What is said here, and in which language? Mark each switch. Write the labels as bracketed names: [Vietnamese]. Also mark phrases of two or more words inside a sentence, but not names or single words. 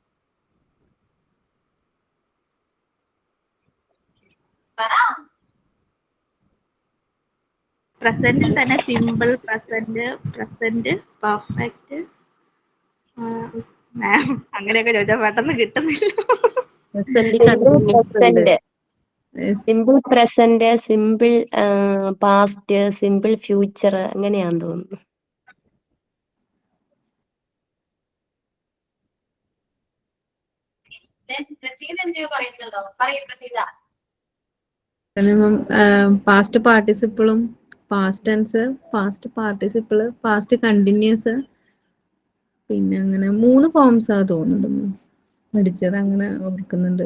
[Malayalam] പറ. പ്രസന്റിൽ തന്നെ [English] simple present, perfect, ma'am [Malayalam] അങ്ങനെയൊക്കെ ചോദിച്ചാൽ പെട്ടെന്ന് കിട്ടുന്നില്ല. Present Simple continuous ഉണ്ട്. present, Yes. [English] simple present, simple past, simple future [Malayalam] അങ്ങനെയാന്ന് തോന്നുന്നു. പ്രസീദ് എന്തെയോ പറയുന്നുണ്ടോ? പറയൂ പ്രസീദ. [English] past participle, past tense, past participle, past continuous, [Malayalam] പിന്നെ അങ്ങനെ 3 ഫോംസാ തോന്നുന്നുണ്ട് പഠിച്ചത്, അങ്ങനെ ഓർക്കുന്നുണ്ട്.